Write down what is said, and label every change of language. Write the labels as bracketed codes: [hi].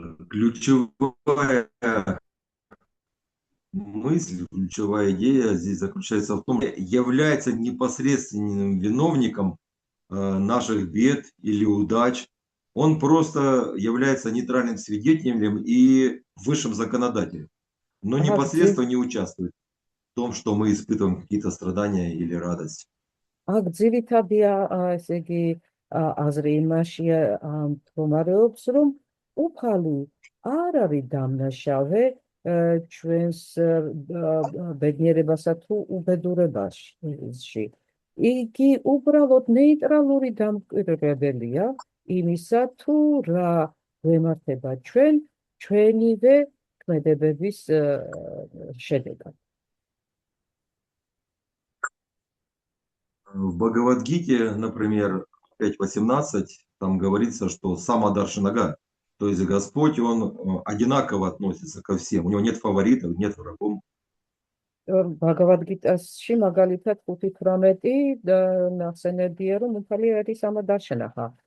[ru] Ключевая мысль, ключевая идея здесь заключается в том, что является непосредственным виновником наших бед или удач. Он просто является нейтральным свидетелем и высшим законодателем, но Ag непосредственно не участвует в том, что мы испытываем какие-то страдания или радость. [ka] ძირითადია, ესე იგი, აზრი იმაშია მდგომარეობს, რომ უფალი არ არის დამნაშავე ჩვენს ბედნიერებასა თუ უბედურებაში. იგი უბრალოდ ნეიტრალური დამკვირვებელია იმისა, თუ რა გვემართება ჩვენივე ქმედებების შედეგად. [ru] В Бхагавад-гите, например, 5.18, там говорится, что самадаршанага, то есть Господь, Он одинаково относится ко всем, у Него нет фаворитов, нет врагов. [ka] ბაგავად-გიტასში მაგალითად 5:18 ნახსენებია, რომ უფალი არის სამადარშენახა.